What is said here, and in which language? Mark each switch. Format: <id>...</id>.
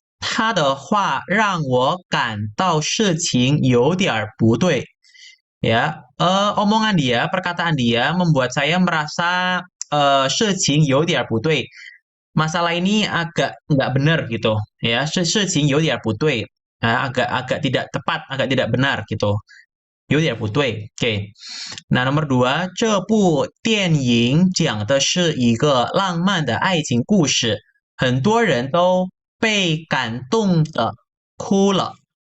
<zh>他的话让我感到事情有点不对.</zh> <id>Ya, omongan dia, perkataan dia membuat saya merasa</id> <zh>事情有点不对.</zh> <id>Masalah ini agak nggak benar gitu.</id> <zh>Ya, 事情有点不对.</zh> <id>Agak tidak tepat, agak tidak benar gitu.</id> <zh>有点不对.Oke.</zh> <id>Nah, nomor 2,</id> <zh>这部电影讲的是一个浪漫的爱情故事。很多人都被感动的哭了.</zh>